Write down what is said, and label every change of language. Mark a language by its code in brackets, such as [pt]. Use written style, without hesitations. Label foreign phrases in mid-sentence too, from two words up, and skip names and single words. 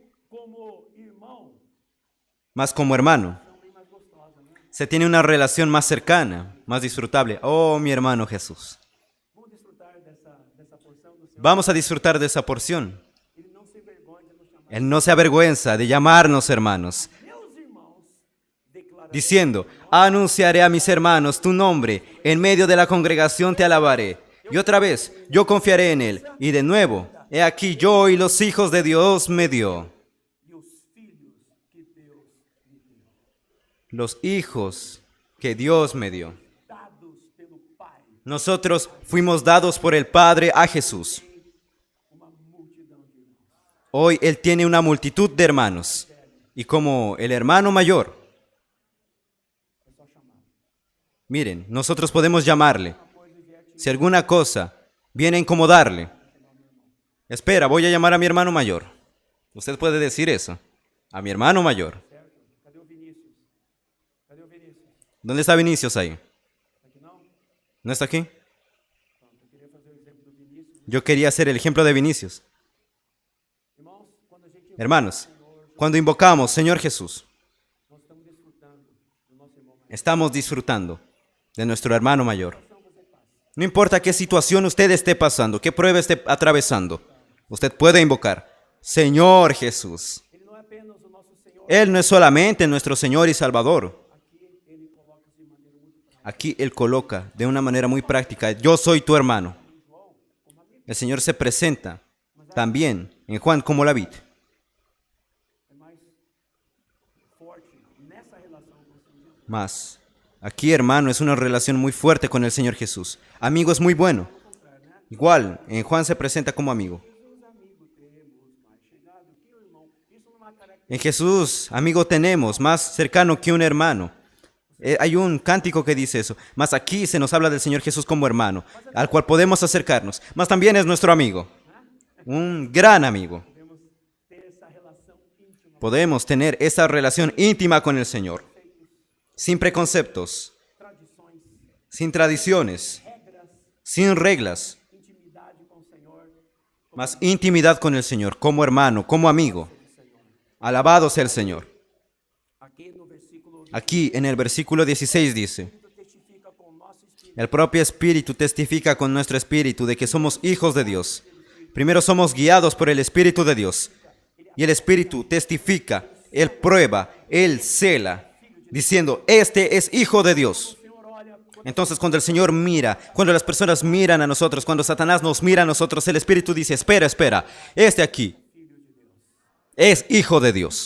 [pt] Como irmão, [es] más como hermano. [pt] também mais gostosa, né? [es] Se tiene una relación más cercana, más disfrutable. Oh, mi hermano Jesús. [pt] Vamos desfrutar dessa porção do Senhor. [es] Vamos a disfrutar de esa porción. [pt] Ele não se envergonha de nos chamar. [es] Él no se avergüenza de llamarnos hermanos, [pt] Meus irmãos, declara [es] diciendo: anunciaré a mis hermanos tu nombre, en medio de la congregación te alabaré. Y otra vez, yo confiaré en él. Y de nuevo, he aquí yo y los hijos de Dios me dio. [pt] e os filhos que Deus me deu, [es] Los hijos que Dios me dio. [pt] dados pelo Pai, [es] Nosotros fuimos dados por el Padre a Jesús. [pt] uma multidão de irmãos. [es] Hoy Él tiene una multitud de hermanos. Y como el hermano mayor, [pt] É só chamar. [es] miren, nosotros podemos llamarle. Si alguna cosa viene a incomodarle, espera, voy a llamar a mi hermano mayor. Usted puede decir eso, a mi hermano mayor. [pt] Certo? Cadê o Vinícius? Cadê o Vinícius? [es] ¿Dónde está Vinicius ahí? [pt] Tá aqui não? [es] ¿No está aquí? [pt] Pronto, eu queria fazer o exemplo do Vinícius. [es] Yo quería ser el ejemplo de Vinicius. [pt] Irmãos, quando a gente [es] Hermanos, cuando invocamos, Señor Jesús, [pt] nós estamos desfrutando do nosso irmão mais. [es] estamos disfrutando de nuestro hermano mayor. No importa qué situación usted esté pasando, qué prueba esté atravesando, usted puede invocar: Señor Jesús. [pt] Ele não é apenas o nosso Senhor. [es] Él no es solamente nuestro Señor y Salvador. [pt] Aqui ele coloca de maneira muito prática. [es] Aquí Él coloca de una manera muy práctica: yo soy tu hermano. El Señor se presenta también en Juan como la vid. [pt] É mais forte nessa relação com o Senhor Jesus. [es] Más, aquí, hermano, es una relación muy fuerte con el Señor Jesús. Amigo es muy bueno. Igual, en Juan se presenta como amigo. [pt] Jesus, amigo, temos mais chegado que o irmão. Isso não é uma característica. [es] En Jesús, amigo tenemos, más cercano que un hermano. Hay un cántico que dice eso. Más aquí se nos habla del Señor Jesús como hermano, al cual podemos acercarnos. Más también es nuestro amigo. Un gran amigo. [pt] Podemos ter essa relação íntima, [es] Podemos tener esa relación íntima con el Señor. Sin preconceptos, [pt] tradições, [es] sin tradiciones, [pt] regras, [es] sin reglas. [pt] intimidade com o Senhor. [es] Más intimidad con el Señor, como hermano, como amigo. Alabado sea el Señor. [pt] Aqui no versículo [es] Aquí en el versículo 16 dice: [pt] testifica com o nosso espírito. [es] el propio Espíritu testifica con nuestro espíritu de que somos hijos de Dios. Primero somos guiados por el Espíritu de Dios. Y el Espíritu testifica Él prueba, Él cela, diciendo, este es hijo de Dios. Entonces, cuando el Señor mira, cuando las personas miran a nosotros, cuando Satanás nos mira a nosotros, el Espíritu dice, espera, espera, este aquí es hijo de Dios.